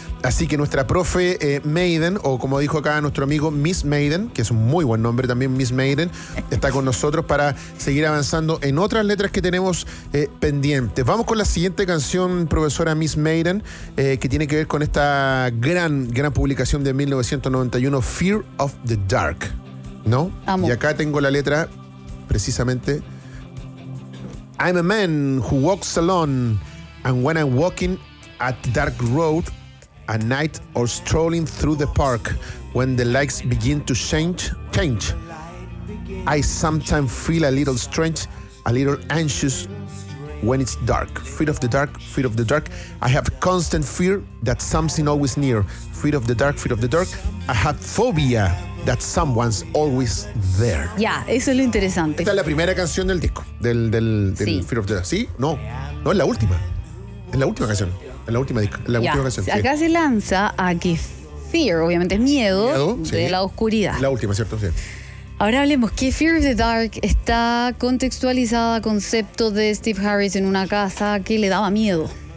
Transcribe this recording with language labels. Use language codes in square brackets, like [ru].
[es] Así que nuestra profe Maiden, o como dijo acá nuestro amigo Miss Maiden, que es un muy buen nombre también, Miss Maiden, está con nosotros para seguir avanzando en otras letras que tenemos pendientes. Vamos con la siguiente canción, profesora Miss Maiden, que tiene que ver con esta gran, gran publicación de 1991, Fear of the Dark, ¿no? Amo. Y acá tengo la letra, precisamente. [en] I'm a man who walks alone, and when I'm walking at dark road, a night or strolling through the park, when the lights begin to change, I sometimes feel a little strange, a little anxious when it's dark. Fear of the dark, I have constant fear that something always near. Fear of the dark, I have phobia that someone's always there. [es] Ya, yeah, eso es lo interesante. Esta es la primera canción del disco, del sí. Fear of the Dark. Sí, no, es la última canción. La última canción. Acá sí. Se lanza a que Fear, obviamente es miedo de sí. La oscuridad. La última, ¿cierto? Sí. Ahora hablemos que Fear of the Dark está contextualizada a concepto de Steve Harris en una casa que le daba miedo.